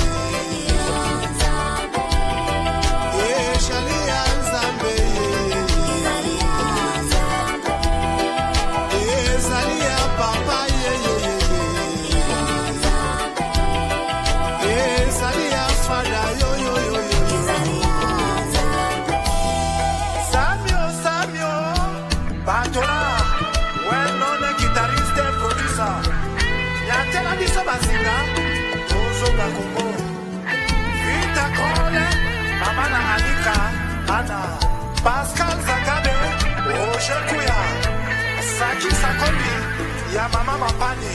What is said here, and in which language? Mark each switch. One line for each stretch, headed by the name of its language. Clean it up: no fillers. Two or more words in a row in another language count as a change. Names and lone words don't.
Lingala: Ezali ya Nzambe ezali ya papa yeyeyeye. Ezali ya fada yoyoyoyo. Samio, Batola,
English: well-known guitarist and producer.
Lingala: Yatela biso bazinga, Tozo Bakongo. Vita Kole, Mama na Anika, Ana. Pascal Zagabe, Roger Kuya. Saki Sakondi, ya Mama Mapani.